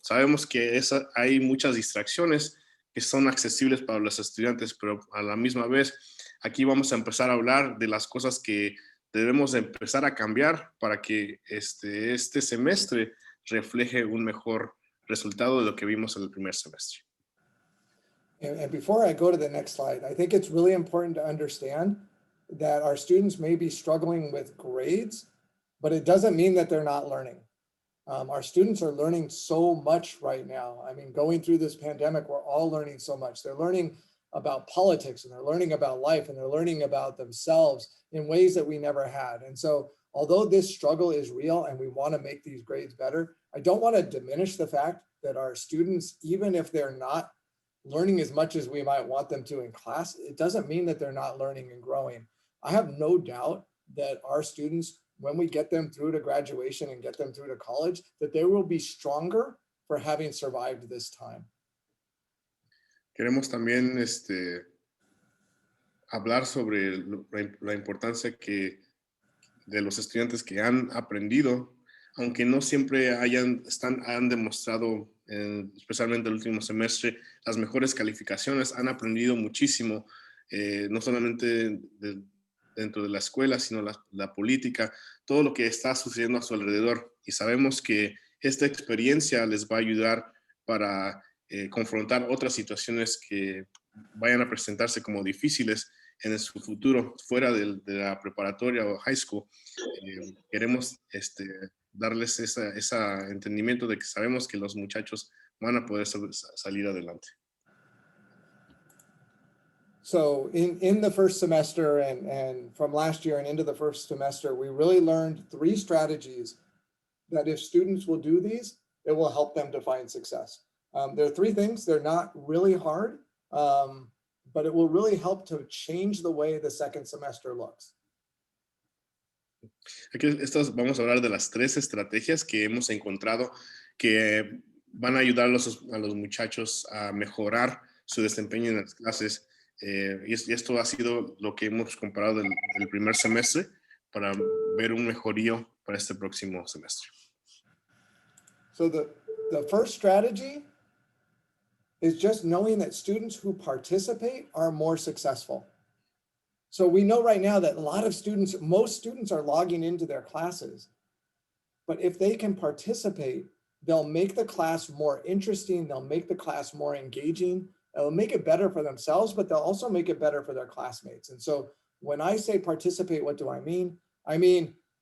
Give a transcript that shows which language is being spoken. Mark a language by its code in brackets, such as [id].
[es] Sabemos que hay muchas distracciones que son accesibles para los estudiantes, pero a la misma vez aquí vamos a empezar a hablar de las cosas que debemos de empezar a cambiar para que este semestre refleje un mejor resultado de lo que vimos en el primer semestre. [en] And before I go to the next slide, I think it's really important to understand that our students may be struggling with grades, but it doesn't mean that they're not learning. Our students are learning so much right now. I mean, going through this pandemic, we're all learning so much. They're learning about politics, and they're learning about life, and they're learning about themselves in ways that we never had. And so although this struggle is real and we want to make these grades better, I don't want to diminish the fact that our students, even if they're not learning as much as we might want them to in class, it doesn't mean that they're not learning and growing. I have no doubt that our students, when we get them through to graduation and get them through to college, that they will be stronger for having survived this time. [es] Queremos también hablar sobre la importancia de los estudiantes que han aprendido, aunque no siempre han demostrado, especialmente el último semestre, las mejores calificaciones. Han aprendido muchísimo, no solamente dentro de la escuela, sino la política, todo lo que está sucediendo a su alrededor. Y sabemos que esta experiencia les va a ayudar para confrontar otras situaciones que vayan a presentarse como difíciles en su futuro, fuera de la preparatoria o high school. Queremos darles ese entendimiento de que sabemos que los muchachos van a poder salir adelante. [en] So in the first semester and from last year and into the first semester, we really learned 3 strategies that if students will do these, it will help them to find success. There are 3 things. They're not really hard, but it will really help to change the way the second semester looks. [es] Aquí vamos a hablar de las 3 estrategias que hemos encontrado que van a ayudar a los muchachos a mejorar su desempeño en las clases. Y esto ha sido lo que hemos comparado del primer semestre para ver un mejorío para este próximo semestre. [en] So the first strategy is just knowing that students who participate are more successful. So we know right now that most students are logging into their classes, but if they can participate, they'll make the class more interesting, they'll make the class more engaging, they'll make it better for themselves, but they'll also make it better for their classmates. And so when I say participate, what do I mean? I mean,